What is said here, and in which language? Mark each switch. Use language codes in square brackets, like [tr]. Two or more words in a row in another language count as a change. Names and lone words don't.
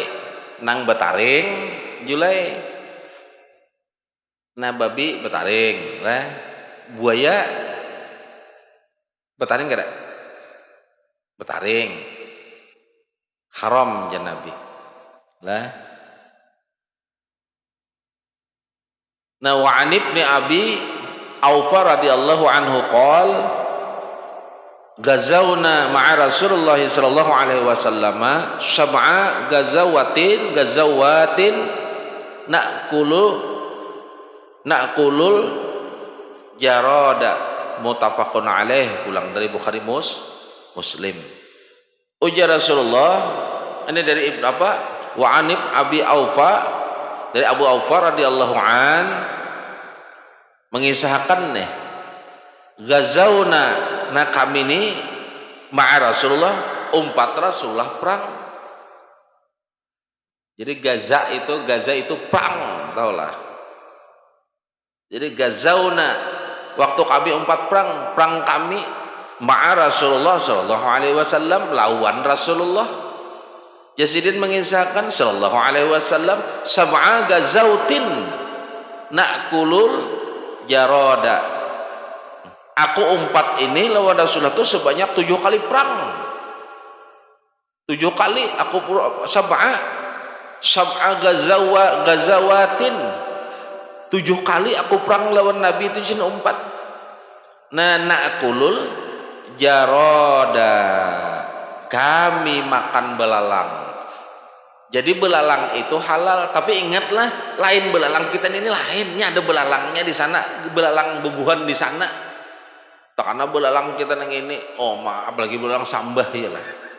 [bjn] Nang betaring julai. Nah babi betaring lah. Buaya betaring kada? Betaring. Haram jan Nabi. [ar] Lah. Nah وعن ابن أبي أوفى رضي الله عنه قال غزونا مع رسول الله صلى الله عليه وسلم سبع غزوات نأكل الجراد متفق عليه, [bjn] pulang dari Bukhari Muslim. Ujar Rasulullah ini dari Ibnu apa? [ar] وعن ابن أبي أوفى, [bjn] dari Abu Aufa [ar] رضي الله عن [bjn] mengisahkan nih gazauna nah kami ini [ar] مع رسول الله [bjn] umpat Rasulullah perang. Jadi gaza itu perang, taulah. Jadi gazauna waktu kami umpat perang kami [ar] مع رسول الله صلى الله عليه وسلم [bjn] lawan Rasulullah. [ar] Yazidin mengisahkan صلى الله عليه وسلم سبع غزوات نأكل الجراد. [bjn] Aku umpat ini lawan Rasulullah itu sebanyak 7 kali perang. 7 kali aku [ar] سبع غزوات. [bjn] 7 kali aku perang lawan Nabi itu sini umpat. [ar] Nah نأكل الجراد. [bjn] Kami makan belalang. Jadi belalang itu halal, tapi ingatlah lain belalang kita ini lainnya, ada belalangnya di sana, belalang bubuhan di sana. Karena belalang kita nang ini, oh maaf lagi belalang sambah ya lah.